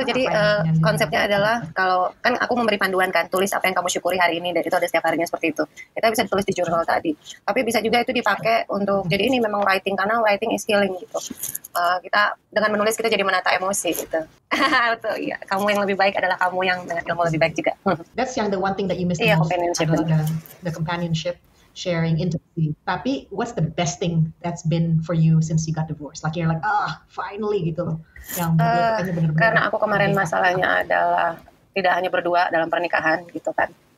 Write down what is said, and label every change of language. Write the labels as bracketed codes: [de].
[id] Jadi konsepnya adalah, kalau kan aku memberi panduan kan, tulis apa yang kamu syukuri hari ini, dan itu ada setiap harinya seperti itu. Kita bisa ditulis di jurnal tadi. Tapi bisa juga itu dipakai untuk, jadi ini memang writing, karena [en] writing is healing [id] gitu. Kita dengan menulis kita jadi menata emosi gitu. Betul, iya. Kamu yang lebih baik adalah kamu yang dengan ilmu lebih baik juga. [en] That's the one thing that you miss the most, the companionship, sharing, intimacy. [id] Tapi [en] what's the best thing that's been for you since you got divorced? Like you're like, finally gitu loh. [id] Yang bener-bener. Karena aku kemarin masalahnya adalah tidak hanya berdua dalam pernikahan gitu kan.